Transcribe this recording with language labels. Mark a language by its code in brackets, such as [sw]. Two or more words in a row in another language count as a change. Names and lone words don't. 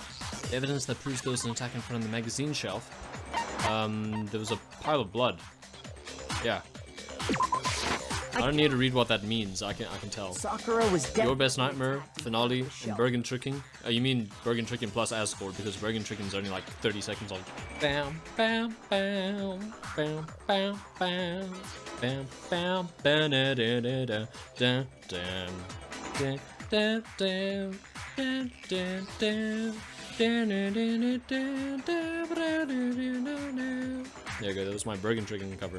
[en] The evidence that proves there was an attack in front of the magazine shelf. There was a pile of blood. Yeah. I don't need to read what that means. I can tell. Sakura was dead. Your Best Nightmare, Finale, and Bergen Tricking. You mean Bergen Tricking plus Asgore, because Bergen Tricking is only like 30 seconds long. Bam, bam, bam, bam, bam, bam, bam, bam, bam, da da da da da da da da da da da. There you go, that was my Bergen Tricking cover.